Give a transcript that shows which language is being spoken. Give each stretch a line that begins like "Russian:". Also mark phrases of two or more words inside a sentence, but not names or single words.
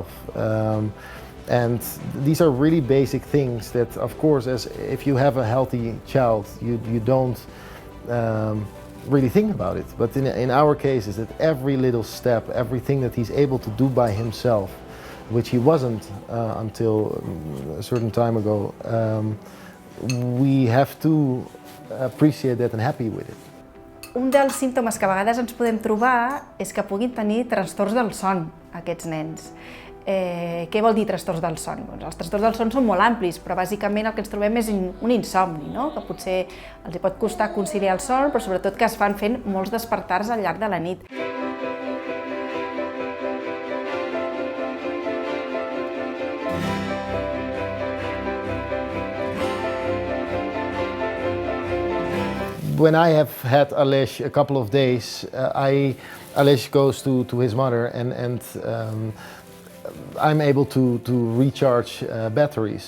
English: And these are really basic things that, of course, if you have a healthy child, you don't really think about it. But in our case, is that every little step, everything that he's able to do by himself, which he wasn't until a certain time ago, we have to appreciate that and happy with it.
Catalan: Un dels símptomes que a vegades ens podem trobar és que puguin tenir trastorns del son, aquests nens. Què vol dir trastorns del son? Els trastorns del son són molt amplis, però bàsicament el que ens trobem és un insomni, no? Que potser els pot costar conciliar el son, però sobretot que es van fent molts despertars al llarg de la nit.
English: When I have had Aleix a couple of days, Aleix goes to his mother and I'm able to recharge batteries.